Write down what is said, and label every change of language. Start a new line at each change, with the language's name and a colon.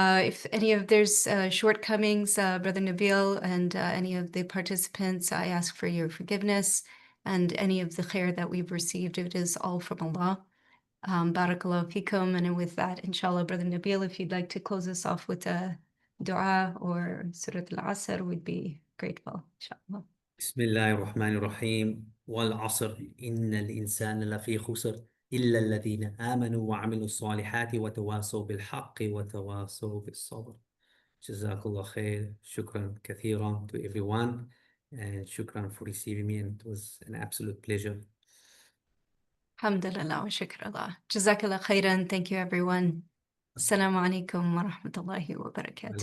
English: If any of there's shortcomings, Brother Nabil and any of the participants, I ask for your forgiveness, and any of the khair that we've received, it is all from Allah. Barakallahu fikum. And with that, inshallah, Brother Nabil, if you'd like to close us off with a dua or Surah Al-Asr, we'd be grateful, inshallah.
Arabic: Bismillahir Rahmanir Rahim. Wal Asr, innal insana lafi khusr. إلا الذين آمنوا وعملوا الصالحات وتواصوا بالحق وتواصوا بالصبر. جزاك الله خير. شكرا كثيرا
English: to everyone and شكرا for receiving me, and it was an absolute pleasure.
Arabic: الحمد لله وشكر الله. جزاك الله خيرا.
English: Thank you everyone.
Arabic: السلام عليكم ورحمة الله وبركاته.